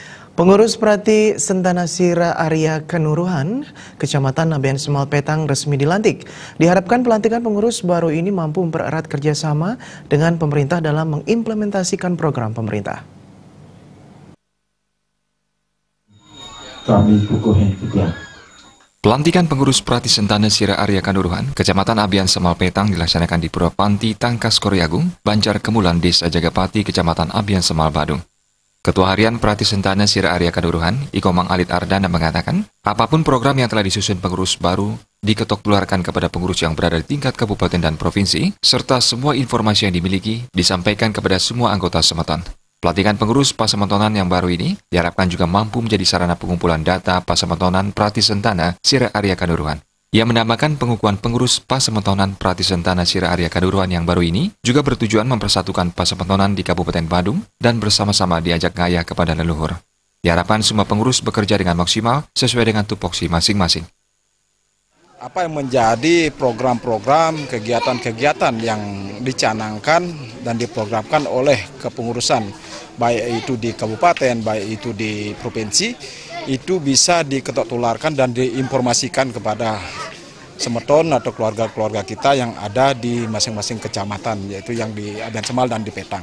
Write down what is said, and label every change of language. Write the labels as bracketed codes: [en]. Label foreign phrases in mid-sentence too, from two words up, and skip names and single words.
[id] Pengurus Prati Sentana Sira Arya Kanuruhan, Kecamatan Abian Semal Petang resmi dilantik. Diharapkan pelantikan pengurus baru ini mampu mempererat kerjasama dengan pemerintah dalam mengimplementasikan program pemerintah. Pelantikan pengurus Prati Sentana Sira Arya Kanuruhan, Kecamatan Abian Semal Petang dilaksanakan di Pura Panti Tangkas Koryagung, Banjar Kemulan, Desa Jagapati, Kecamatan Abian Semal Badung. Ketua Harian Prati Sentana Sira Arya Kanuruhan, Ikomang Alit Ardana mengatakan, apapun program yang telah disusun pengurus baru diketok tularkan kepada pengurus yang berada di tingkat kabupaten dan provinsi, serta semua informasi yang dimiliki disampaikan kepada semua anggota Semeton. Pelantikan pengurus Pasemetonan yang baru ini diharapkan juga mampu menjadi sarana pengumpulan data Pasemetonan Prati Sentana Sira Arya Kanuruhan. Ia menambahkan pengukuhan pengurus Pasemetonan Prati Sentana Sira Arya Kanuruhan yang baru ini juga bertujuan mempersatukan Pasemetonan di Kabupaten Badung dan bersama-sama diajak ngayah kepada leluhur. Diharapkan semua pengurus bekerja dengan maksimal sesuai dengan tupoksi masing-masing. Apa yang menjadi program-program, kegiatan-kegiatan yang dicanangkan dan diprogramkan oleh kepengurusan, baik itu di kabupaten, baik itu di provinsi, itu bisa diketok tularkan dan diinformasikan kepada Semeton atau keluarga-keluarga kita yang ada di masing-masing kecamatan, yaitu yang di Abian Semal dan di Petang.